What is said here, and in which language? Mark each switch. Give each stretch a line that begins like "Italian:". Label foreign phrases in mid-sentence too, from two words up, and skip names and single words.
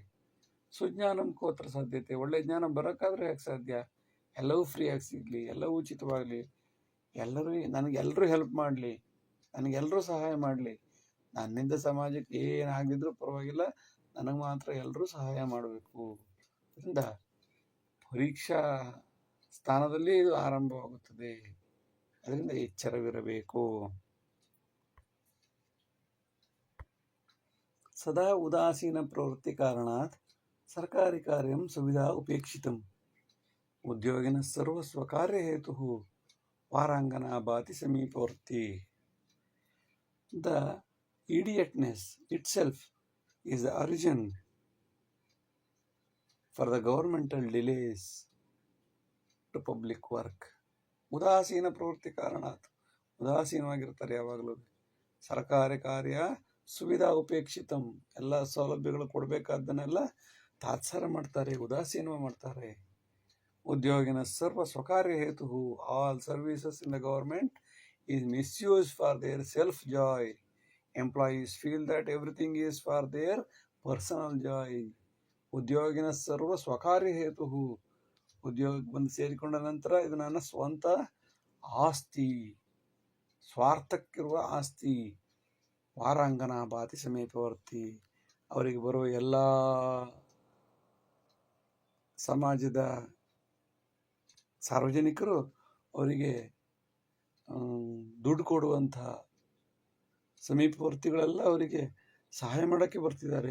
Sanskrit: ಸುಜ್ಞಾನಂ ಕೋತ್ರ ಸಾಧ್ಯತೆ,
Kannada: ಒಳ್ಳೆ ಜ್ಞಾನ ಬರೋಕ್ಕಾದ್ರೆ ಯಾಕೆ ಸಾಧ್ಯ? ಎಲ್ಲವೂ ಫ್ರೀಯಾಗಿ ಸಿಗಲಿ, ಎಲ್ಲವೂ ಉಚಿತವಾಗಲಿ, ನನಗೆಲ್ಲರೂ ಹೆಲ್ಪ್ ಮಾಡಲಿ, ನನಗೆಲ್ಲರೂ ಸಹಾಯ ಮಾಡಲಿ, ನನ್ನಿಂದ ಸಮಾಜಕ್ಕೆ ಏನಾಗದಿದ್ರೂ ಪರವಾಗಿಲ್ಲ, ನನಗೆ ಮಾತ್ರ ಎಲ್ಲರೂ ಸಹಾಯ ಮಾಡಬೇಕು. ಅದರಿಂದ ಪರೀಕ್ಷಾ ಸ್ಥಾನದಲ್ಲಿ ಇದು ಆರಂಭವಾಗುತ್ತದೆ. ಅದರಿಂದ ಎಚ್ಚರವಿರಬೇಕು.
Sanskrit: ಸದಾ ಉದಾಸೀನ ಪ್ರವೃತ್ತಿ ಕಾರಣಾತ್ ಸರ್ಕಾರಿ ಕಾರ್ಯಂ ಸುವಿಧಾ ಉಪೇಕ್ಷಿತಂ ಉದ್ಯೋಗಿನ ಸರ್ವ ಸ್ವಕಾರ್ಯ ಹೇತು ವಾರಾಂಗನಾ ಭಾತಿ ಸಮೀಪವರ್ತಿ.
English: The idiotness itself is the origin for the governmental delays to public work.
Sanskrit: ಉದಾಸೀನ ಪ್ರವೃತ್ತಿ ಕಾರಣಾತ್,
Kannada: ಉದಾಸೀನವಾಗಿರ್ತಾರೆ ಯಾವಾಗಲೂ.
Sanskrit: ಸರ್ಕಾರಿ ಕಾರ್ಯ ಸುವಿಧಾ ಉಪೇಕ್ಷಿತಂ,
Kannada: ಎಲ್ಲ ಸೌಲಭ್ಯಗಳು ಕೊಡಬೇಕಾದ್ದನ್ನೆಲ್ಲ ತಾತ್ಸಾರ ಮಾಡ್ತಾರೆ, ಉದಾಸೀನ ಮಾಡ್ತಾರೆ.
Sanskrit: ಉದ್ಯೋಗಿನ ಸರ್ವ ಸ್ವಕಾರ್ಯ ಹೇತು,
English: all services in the government is misused for their self-joy. Employees feel that everything is for their personal joy.
Sanskrit: ಉದ್ಯೋಗಿನ ಸರ್ವ ಸ್ವಕಾರ್ಯ ಹೇತು,
Kannada: ಉದ್ಯೋಗ ಬಂದು ಸೇರಿಕೊಂಡ ನಂತರ ಇದು ನನ್ನ ಸ್ವಂತ ಆಸ್ತಿ, ಸ್ವಾರ್ಥಕ್ಕಿರುವ ಆಸ್ತಿ.
Sanskrit: ವಾರಾಂಗನ ಭಾತಿ ಸಮೀಪವರ್ತಿ,
Kannada: ಅವರಿಗೆ ಬರುವ ಎಲ್ಲ ಸಮಾಜದ ಸಾರ್ವಜನಿಕರು ಅವರಿಗೆ ದುಡ್ಡು ಕೊಡುವಂಥ ಸಮೀಪವರ್ತಿಗಳೆಲ್ಲ ಅವರಿಗೆ ಸಹಾಯ ಮಾಡೋಕ್ಕೆ ಬರ್ತಿದ್ದಾರೆ.